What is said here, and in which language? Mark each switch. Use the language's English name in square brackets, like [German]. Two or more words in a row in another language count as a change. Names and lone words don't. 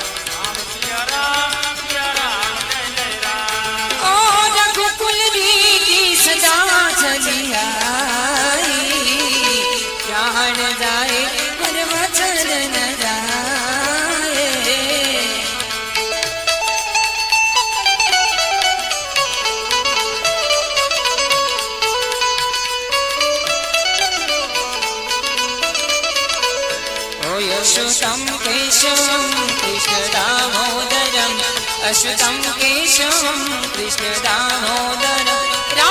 [Hindi] ओ रघुकुल रीति सदा चली आई, प्राण जाए पर वचन न जाए. [Sanskrit] ओ यशोदं केशवं कृष्ण दामोदरम्, अश्वतं केशवं कृष्ण दामोदरम्.